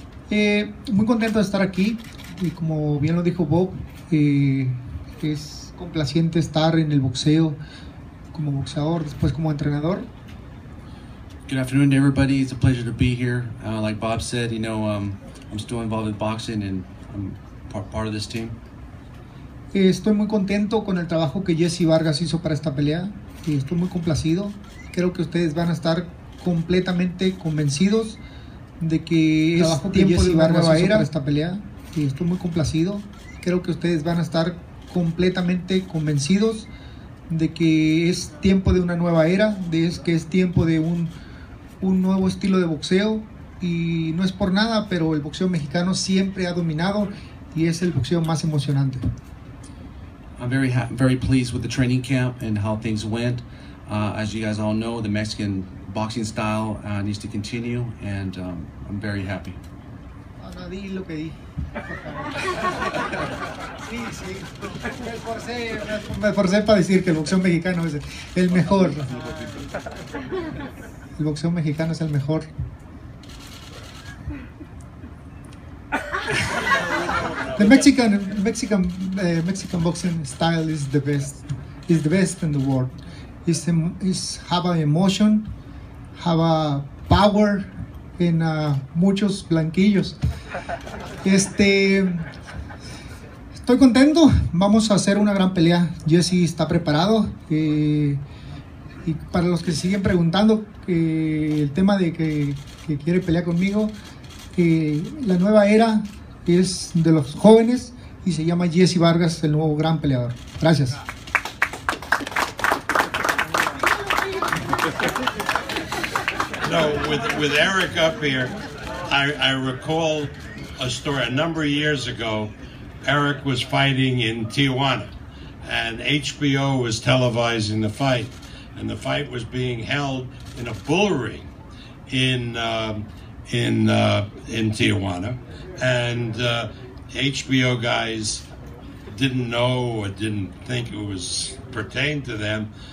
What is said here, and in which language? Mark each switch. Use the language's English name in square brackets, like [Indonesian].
[Spanish] Muy contento de estar aquí y como bien lo dijo Bob, es complaciente estar en el boxeo como boxeador, después como entrenador. [English] Good afternoon to everybody. It's a pleasure to be here. Like Bob said, you know, I'm still involved in boxing and I'm part of this team. [Spanish] Estoy muy contento con el trabajo que Jessie Vargas hizo para esta pelea. Estoy muy complacido. Creo que ustedes van a estar completamente convencidos de que es tiempo de una nueva era para esta pelea. Estoy muy complacido. Creo que ustedes van a estar completamente convencidos de que es tiempo de una nueva era, que es tiempo de un nuevo estilo de boxeo, y no es por nada, pero el boxeo mexicano siempre ha dominado y es el boxeo más emocionante. [English] I'm very pleased with the training camp and how things went. As you guys all know, the Mexican boxing style needs to continue, and I'm very happy. [Spanish] No, di lo que di. Sí. Me esforcé para decir que el boxeo mexicano es el mejor. El boxeo mexicano es el mejor. [English] The Mexican boxing style is the best. Is the best in the world. It's have a emotion, have a power [Spanish] en muchos blanquillos. Estoy contento. Vamos a hacer una gran pelea. Jessie está preparado. Y para los que siguen preguntando el tema de que quiere pelear conmigo, la nueva era es de los jóvenes y se llama Jessie Vargas, el nuevo gran peleador. Gracias. [English] No, with Eric up here, I recall a story a number of years ago. Eric was fighting in Tijuana, and HBO was televising the fight, and the fight was being held in a bull ring in Tijuana, and HBO guys didn't know or didn't think it was pertained to them.